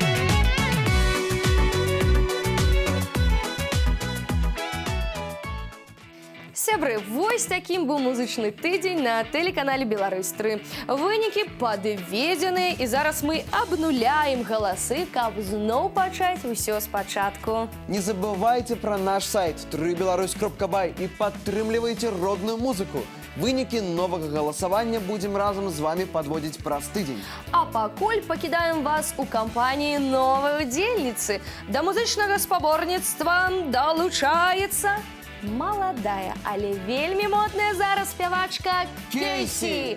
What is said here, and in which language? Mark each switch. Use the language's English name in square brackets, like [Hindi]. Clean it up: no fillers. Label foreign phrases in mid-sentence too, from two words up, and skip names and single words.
[Belarusian] Сябры, вось такім быў музычны тыдзень на тэлеканале Беларусь-3. Вынікі падведзеныя, і зараз мы абнуляем галасы, каб зноў пачаць усё спачатку. [Russian] Не забывайте про наш сайт www.беларусь.бай и [Belarusian] падтрымлівайце родную музыку. Вынікі новага галасавання будзем разам з вами падводзіць праз тыдзень. А пакуль пакідаем вас у кампаніі новай удзельніцы. Да музычнага спаборніцтва далучаецца маладая, але вельмі модная зараз спявачка Кейсі.